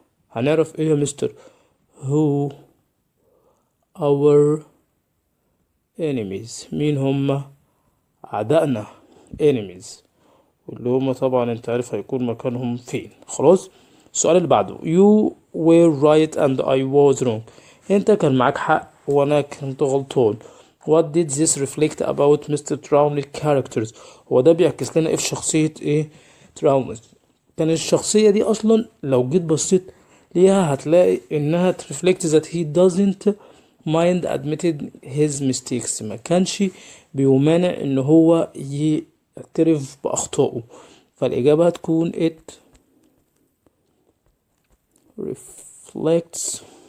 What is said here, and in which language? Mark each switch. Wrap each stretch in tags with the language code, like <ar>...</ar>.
<ar>هنعرف ايه يا مستر؟</ar> <en>who our enemies</en> <ar>مين هم أعدائنا enemies، واللي هم طبعا انت عارف هيكون مكانهم فين. خلاص. السؤال اللي بعده</ar> <en>you were right and I was wrong.</en> <ar>انت كان معاك حق وانا كنت غلطان.</ar> <en>what did this reflect about Mr. Brownlee characters؟</en> <ar>هو ده بيعكس لنا ايه في شخصية Brownlee؟ كان الشخصية دي اصلا لو جيت بصيت ليها هتلاقي انها</ar> <en>reflect that he doesn't mind admitted his mistakes.</en> <ar>ما كانش بيمانع ان هو يعترف بأخطائه، فالإجابة هتكون</ar> <en>it reflects</en>